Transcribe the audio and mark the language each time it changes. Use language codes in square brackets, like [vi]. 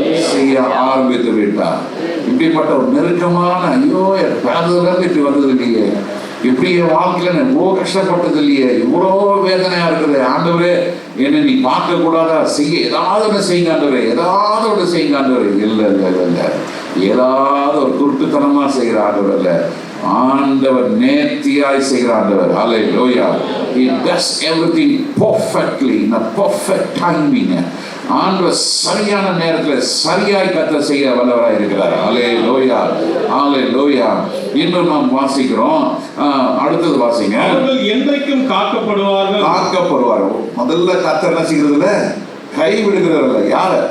[ta] செய்ய ஆரம்பித்து விட்டார். இப்படிப்பட்ட ஒரு நெருக்கமான, ஐயோ என் பிறந்ததுலேருந்து இப்படி வந்தது இல்லையே, இப்படி என் வாழ்க்கையில நான் இவ்வளோ கஷ்டப்பட்டது இல்லையே, இவ்வளோ வேதனையா இருக்குது, ஆண்டவரே என்னை நீ பார்க்க கூடாதா, செய்ய ஏதாவது ஒன்று செய்யுங்க ஆண்டவரே, ஏதாவது ஒன்று செய்யுங்க ஆண்டவரே. இல்லை இல்லை இல்லை இல்லை, ஏதாவது ஒரு குருட்டுத்தனமா செய்கிற ஆண்டவர் இல்லை, ஆண்டவர் நேர்த்தியாய் செய்கிற ஆண்டவர். அல்லேலூயா. [en] He does everything perfectly in a perfect timing. [ta] ஆண்டவர் சரியான நேரத்தில் சரியாய் கர்த்தர் செய்ய வல்லவராய் இருக்கிறார். அல்லேலூயா, அல்லேலூயா. இன்னும் நாம் வாசிக்கிறோம், அடுத்தது வாசிங்க. அவர்கள் என்றைக்கும் காக்கப்படுவார்கள். காக்கப்படுவார்கள். முதல்ல கர்த்தர் என்ன செய்கிறதுல, கைவிடுகிறவர்கள் யார?